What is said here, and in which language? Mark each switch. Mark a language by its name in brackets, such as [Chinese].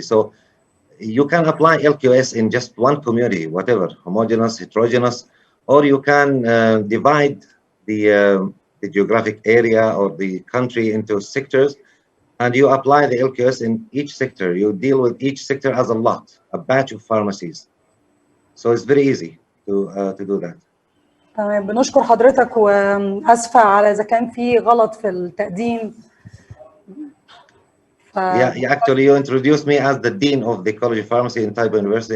[English] So you can apply LQS in just one community, whatever, homogeneous, heterogeneous, or you can divide the geographic area or the country into sectors, and you apply the LQS in each sector. You deal with each sector as a lot, a batch of pharmacies. So it's very easy to do that. [Arabic] تمام. بنشكر حضرتك واسفه على اذا كان في غلط في التقديم. [English] Yeah, actually, you introduced me as the dean of the College of Pharmacy in Taiwan University.